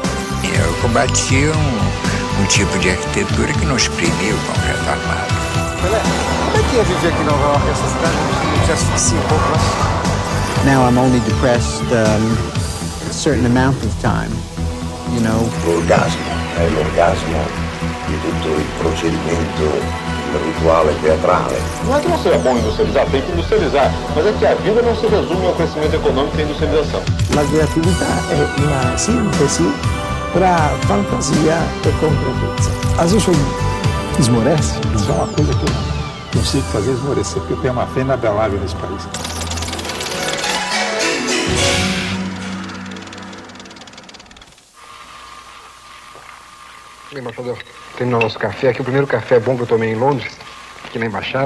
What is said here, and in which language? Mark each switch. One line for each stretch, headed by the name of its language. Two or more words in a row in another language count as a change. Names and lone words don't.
Portuguese: Eu combati um tipo de arquitetura que não exprimia o concreto armado. Pelé, como é que é viver aqui em Nova York, essa cidade que já asfixia um pouco, né?
English: Now I'm only depressed a certain amount of time, you know.
Italian: L'orgasmo è l'orgasmo di tutto il procedimento rituale teatrale.
Portuguese: Não é que não seja bom industrializar, tem que industrializar, mas é que a vida não se resume ao crescimento econômico e à industrialização.
Italian: La creatività è una sintesi tra fantasia e concretezza.
Portuguese: Às vezes esmorece, mas é uma coisa que eu não consigo fazer esmorecer, porque eu tenho uma fé inabalável nesse país. Embaixador, terminar nosso café aqui, o primeiro café bom que eu tomei em Londres, aqui na embaixada.